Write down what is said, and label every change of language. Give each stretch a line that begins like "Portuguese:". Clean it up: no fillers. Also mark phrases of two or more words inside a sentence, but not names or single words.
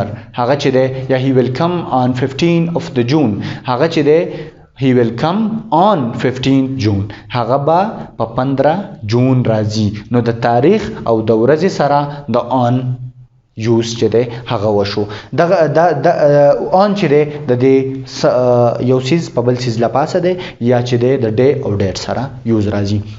Pashto: هغه چې دی یا
English: he will come on 15 of the June.
Pashto: هغه چې دی
English: he will come on 15 June.
Pashto: هغه به په 15 جون راځي، نو د تاریخ او د ورځې سره د
English: on use
Pashto: چې دی هغه وشو. دغه آن چې دی د دې یو سیز په بل سیز له پاسه دی یا چې دی د ډے او ډیټ سره یوز راځي.